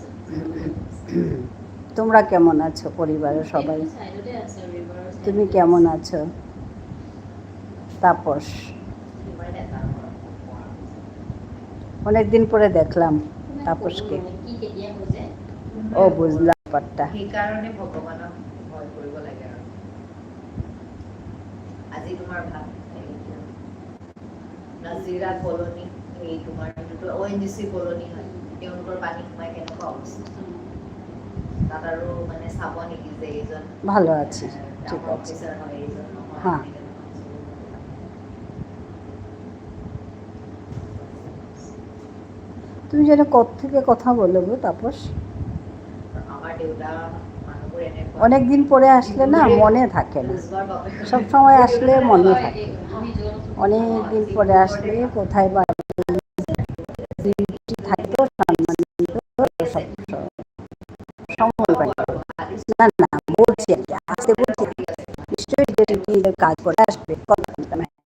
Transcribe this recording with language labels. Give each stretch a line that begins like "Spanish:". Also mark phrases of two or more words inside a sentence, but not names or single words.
Bangla: তোমরা কেমন আছো পরিবারের সবাই? সাইডতে আছে রিভার। তুমি কেমন আছো তাপস? অনেকদিন পরে দেখলাম তাপসকে।
Assamese: কি কেতিয়া হইছে?
Bangla: ও বুঝলাম ব্যাপারটা।
Assamese: সেই কারণে ভগৱানক ভয় কৰিব লাগে আৰু আজি তোমাৰ ভাত নাজিৰা কলনী, এই তোমাৰ যিটো ONGC কলনী হয়, তেওঁলোকৰ পানী সোমাই কেনেকুৱা অৱস্থা তাত আৰু মানে চাব নেকি যে এইজন
Bangla: ভালো আছি, ঠিক আছে।
Assamese: অফিচাৰ হয়, এইজন নহয়।
Bangla: হ্যাঁ। তুমি যেন থেকে কথা বলো গো তাপস।
Assamese: আমার দেউতা মানুহবোৰ এনেকুৱা
Bangla: অনেক দিন পরে আসলে না মনে থাকে না, সব সময় আসলে মনে থাকে। অনেক দিন পরে আসলে কোথায় বা থাকতো সময় পাই না। না বলছি আর কি, আসতে বলছি নিশ্চয়ই কাজ করে আসবে, কথা বলতাম।